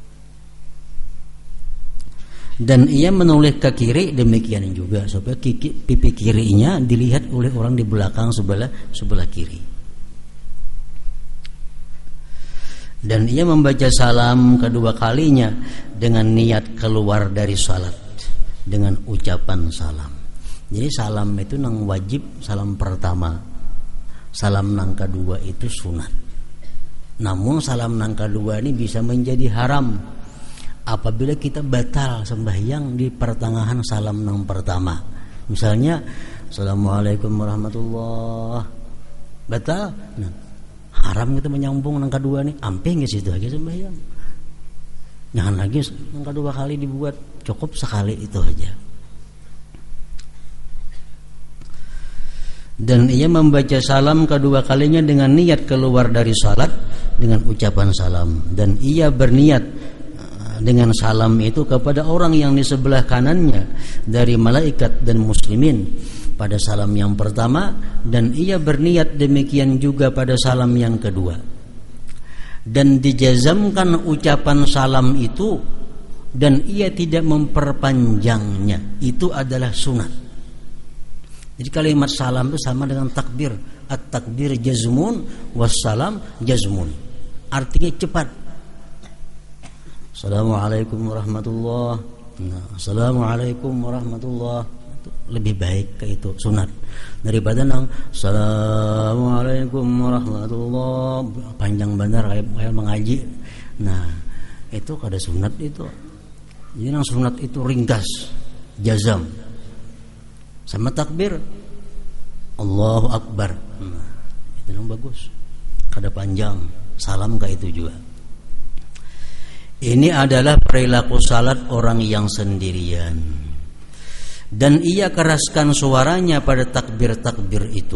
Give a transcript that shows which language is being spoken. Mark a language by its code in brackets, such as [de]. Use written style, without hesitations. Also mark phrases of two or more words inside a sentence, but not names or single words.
[id] Dan ia menoleh ke kiri demikian juga supaya pipi kirinya dilihat oleh orang di belakang sebelah kiri. Dan ia membaca salam kedua kalinya dengan niat keluar dari salat dengan ucapan salam. Jadi salam itu nang wajib, salam pertama. Salam nang kedua itu sunat. Namun salam nang kedua ini bisa menjadi haram apabila kita batal sembahyang di pertengahan salam nang pertama. Misalnya [ar] السلام عليكم ورحمة الله, [id] batal. Nah, haram kita menyambung nang kedua nih, ampe nggak situ aja sembahyang. Jangan lagi nang kedua kali dibuat, cukup sekali itu aja. Dan ia membaca salam kedua kalinya dengan niat keluar dari salat dengan ucapan salam. Dan ia berniat dengan salam itu kepada orang yang di sebelah kanannya dari malaikat dan muslimin pada salam yang pertama, dan ia berniat demikian juga pada salam yang kedua. Dan dijazamkan ucapan salam itu dan ia tidak memperpanjangnya, itu adalah sunat. Jadi kalimat salam itu sama dengan takbir. [ar] التكبير جزم والسلام جزم. [id] Artinya cepat. [ar] السلام عليكم ورحمة الله. [id] Nah, [ar] السلام عليكم ورحمة الله. [id] Itu lebih baik ke itu sunat daripada nang [ar] السلام عليكم ورحمة الله [id] panjang benar kayak mengaji. Nah, itu kada sunat itu. Jadi nang sunat itu ringkas, jazam. Sama takbir [ar] الله أكبر. [id] Nah, itu yang bagus. Kada panjang. Salam kayak itu juga. Ini adalah perilaku salat orang yang sendirian. Dan ia keraskan suaranya pada takbir-takbir itu.